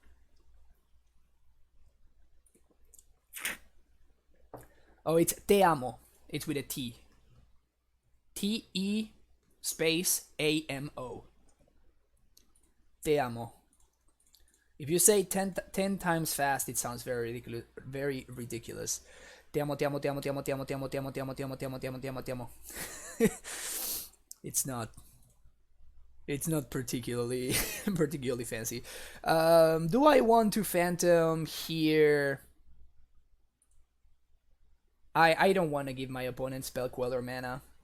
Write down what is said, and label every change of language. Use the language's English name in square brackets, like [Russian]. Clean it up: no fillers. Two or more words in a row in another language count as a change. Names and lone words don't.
[English] Oh, it's Te Amo. It's with a T. T-E space A-M-O. Te Amo. If you say 10 times fast, it sounds very ridiculous. Very ridiculous. [Spanish] Te amo, te amo, te amo, te amo, te amo, te amo, te amo, te amo, te amo, te amo, te amo, te amo, te amo. [English] It's not. It's not particularly particularly fancy. Do I want to Phantom here? I don't want to give my opponent Spell Queller mana.